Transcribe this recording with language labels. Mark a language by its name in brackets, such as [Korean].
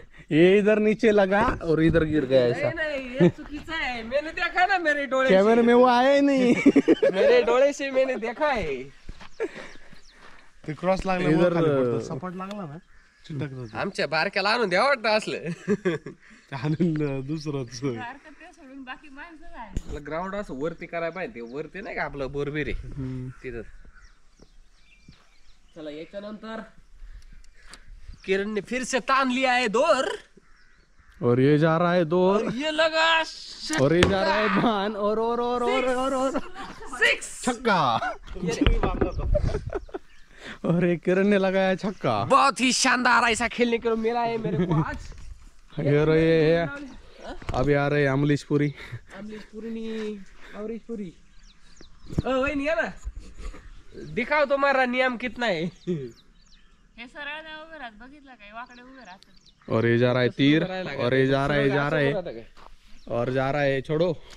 [Hindi] ये इधर नीचे लगा और इधर गिर गया ऐसा. नहीं ये [Marathi] चुकीचा [Hindi] है. मैंने देखा ना मेरे [Marathi] डोळे [Hindi] कैमरे में वो आया ही नहीं. मेरे [Marathi] डोळे [Hindi] से मैंने देखा है. [Marathi] ते क्रॉस लागला [Hindi] इधर [Marathi] सपाट लागला ना चिटकत होतं. आमच्या बारक्याला आणून द्या वाटतं असलं. त्यानं दुसरंच. सोडून बाकी माणसं आहे. आपलं ग्राउंड असं वरती करायला पाहिजे. ते वरती नाही का आपलं बोरबीर आहे तिथं. चला याच्यानंतर [Hindi] किरण ने फिर से तान लिया है दोर. और ये जा रहा है 2 और ये लगा और ये जा रहा है बाण और 6. छक्का. और एक किरण ने लगाया छक्का. बहुत ही शानदार ऐसा खेलने को मिला है मेरे को आज. ये रहे अभी आ रहे अमरीशपुरी. अमरीशपुरी वही नहीं है ना. दिखाओ तुम्हारा नियम कितना है. [Marathi] हे सरळ नाही उभे राहत, बघितलं काय वाकडे उभे राहतात. [Hindi] और ये जा रहा है तीर और ये जा रहा है और जा रहा है छोड़ो.